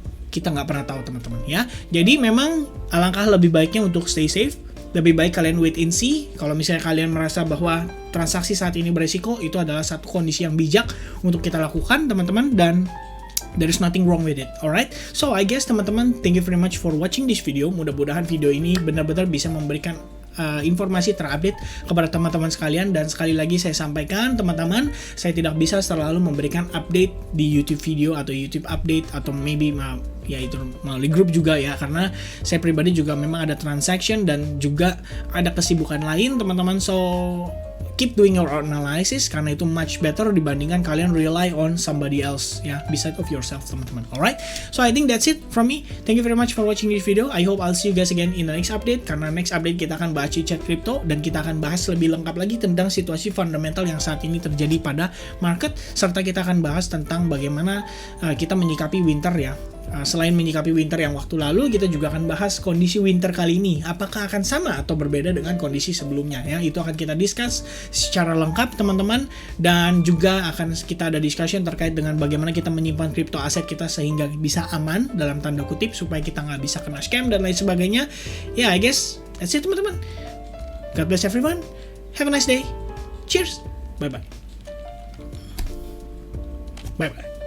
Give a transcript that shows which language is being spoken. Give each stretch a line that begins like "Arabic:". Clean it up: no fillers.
Indonesian: Kita nggak pernah tahu teman-teman ya. Jadi memang alangkah lebih baiknya untuk
English: stay safe.
Indonesian: Lebih baik kalian
English: wait and see.
Indonesian: Kalau misalnya kalian merasa bahwa transaksi saat ini beresiko, itu adalah satu kondisi yang bijak untuk kita lakukan teman-teman, dan
English: there is nothing wrong with it,
Indonesian: alright?
English: So I guess
Indonesian: teman-teman,
English: thank you very much for watching this video.
Indonesian: Mudah-mudahan video ini benar-benar bisa memberikan informasi terupdate kepada teman-teman sekalian. Dan sekali lagi saya sampaikan teman-teman, saya tidak bisa selalu memberikan update di YouTube video atau YouTube update atau maybe ya itu melalui grup juga ya, karena saya pribadi juga memang ada transaction dan juga ada kesibukan lain teman-teman.
English: So keep doing your analysis,
Indonesian: karena itu
English: much better
Indonesian: dibandingkan kalian
English: rely on somebody else ya, beside of yourself teman-teman. Alright, so I think that's it from me. Thank you very much for watching this video. I hope I'll see you guys again in the next update,
Indonesian: karena next update kita akan bahas chat crypto dan kita akan bahas lebih lengkap lagi tentang situasi fundamental yang saat ini terjadi pada market, serta kita akan bahas tentang bagaimana kita menyikapi winter ya. Selain menyikapi winter yang waktu lalu, kita juga akan bahas kondisi winter kali ini. Apakah akan sama atau berbeda dengan kondisi sebelumnya ya? Itu akan kita discuss secara lengkap teman-teman. Dan juga akan kita ada discussion terkait dengan bagaimana kita menyimpan crypto aset kita sehingga bisa aman dalam tanda kutip, supaya kita nggak bisa kena scam dan lain sebagainya.
English: Ya, I guess that's it
Indonesian: teman-teman.
English: God bless everyone. Have a nice day. Cheers. Bye-bye. Bye-bye.